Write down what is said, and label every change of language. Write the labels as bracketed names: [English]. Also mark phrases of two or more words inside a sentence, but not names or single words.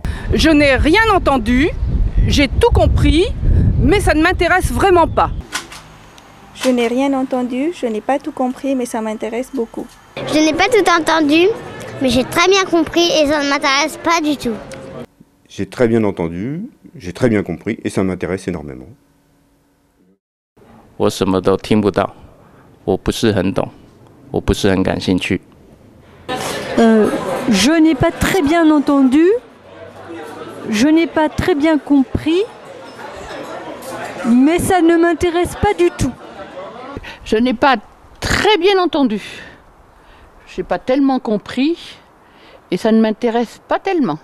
[French] Je n'ai rien entendu, j'ai tout compris, mais ça ne m'intéresse vraiment pas. Je n'ai rien entendu, je n'ai pas tout compris, mais ça m'intéresse beaucoup. Je n'ai pas tout entendu, mais j'ai très bien compris et ça ne m'intéresse pas du tout. J'ai très bien entendu, j'ai très bien compris et ça m'intéresse énormément. [Chinese] 我什么都听不到，我不是很懂，我不是很感兴趣。 [French] Je n'ai pas très bien entendu, je n'ai pas très bien compris, mais ça ne m'intéresse pas du tout. Je n'ai pas très bien entendu, je n'ai pas tellement compris et ça ne m'intéresse pas tellement.